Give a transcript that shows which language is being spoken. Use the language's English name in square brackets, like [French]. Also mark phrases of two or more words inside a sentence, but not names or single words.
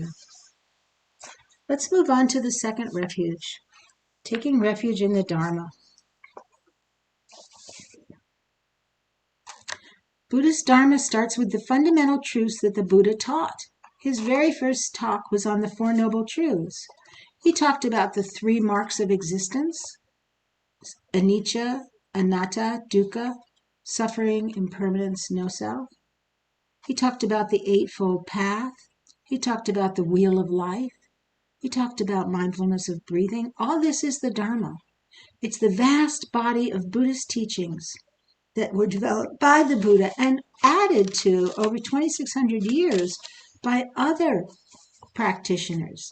[English] Let's move on to the second refuge, taking refuge in the Dharma. Buddhist Dharma starts with the fundamental truths that the Buddha taught. His very first talk was on the Four Noble Truths. He talked about the three marks of existence: [Pali] anicca, anatta, dukkha, [English] suffering, impermanence, no self. He talked about the Eightfold Path. He talked about the Wheel of Life. He talked about mindfulness of breathing. All this is the Dharma. It's the vast body of Buddhist teachings that were developed by the Buddha and added to over 2,600 years by other practitioners.